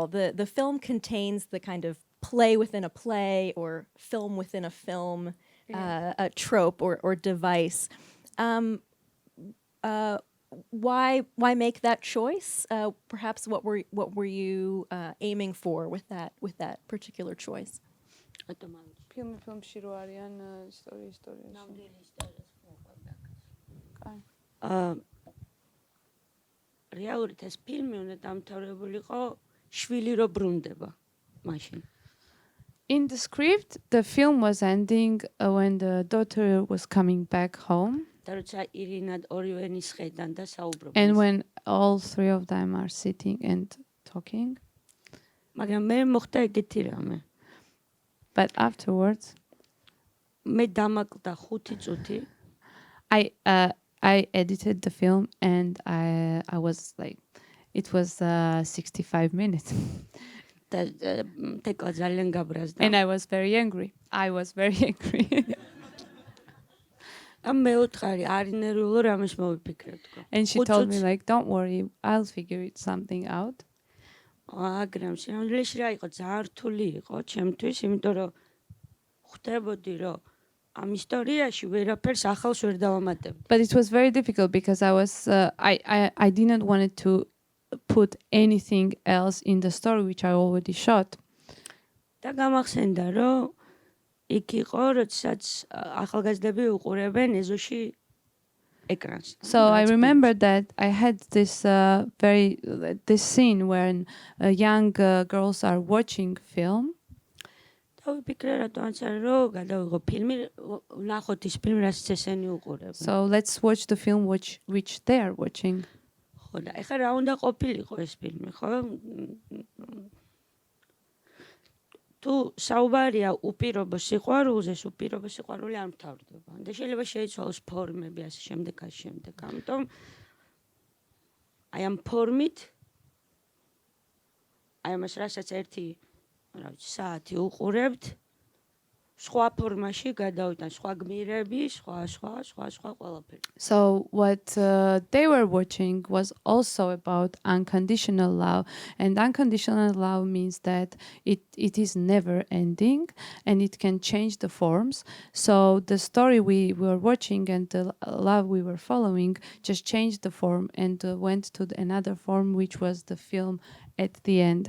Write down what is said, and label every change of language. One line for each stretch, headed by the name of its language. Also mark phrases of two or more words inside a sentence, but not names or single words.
English: The film contains the kind of play within a play or film within a film, a trope or device. Why make that choice? Perhaps what were you aiming for with that particular choice?
Georgian: რეალურად ეს ფილმი უნდა დამთავრებულიყო შვილი რო ბრუნდება მაშინ.
English: In the script, the film was ending when the daughter was coming back home.
Georgian: და როცა ირინა ორივე ნისხედან და საუბრობენ.
English: And when all three of them are sitting and talking.
Georgian: მაგრამ მე მოხდა ეგეთი რამე.
English: But afterwards,
Georgian: მე დამაკლდა 5 წუთი.
English: I edited the film and I was like, it was 65 minutes.
Georgian: თეკლა ძალიან გაბრაზდა.
English: And I was very angry.
Georgian: მე უთხარი არ ინერვიულო რამეს მოვიფიქრე თქო.
English: And she told me like, don't worry, I'll figure it something out.
Georgian: აგრამ სინამდვილეში რა იყო, ძალიან რთული იყო ჩემთვის, იმიტომ რომ ხვდებოდი რომ ამ ისტორიაში ვერაფერს ახალს ვერ დავამატებდი.
English: But it was very difficult because I didn't want to put anything else in the story which I already shot.
Georgian: და გამახსენდა რომ იქ იყო, როდესაც ახალგაზრდები უყურებენ ეზოში ეკრანს.
English: So I remember that I had this this scene when young girls are watching film.
Georgian: დავიფიქრე რატომაც არის რომ გადავიღო ფილმი, ვნახოთ ის ფილმი, რაც ესენი უყურებენ.
English: So let's watch the film which they are watching.
Georgian: ხო და ეხლა რა უნდა ყოფილიყო ეს ფილმი, ხო? თუ საუბარია უპირობო სიყვარულზე, უპირობო სიყვარული არ მთავრდება. და შეიძლება შეიცვალოს ფორმები ასე შემდეგ, ასე შემდეგ. ამიტომ აი ამ ფორმით აი ამას რასაც ერთი რა ვიცი საათი უყურებთ, სხვა ფორმაში გადავიტან, სხვა გმირები, სხვა ყველაფერი.
English: So what they were watching was also about unconditional love, and unconditional love means that it is never ending and it can change the forms. So the story we were watching and the love we were following just changed the form and went to another form, which was the film at the end.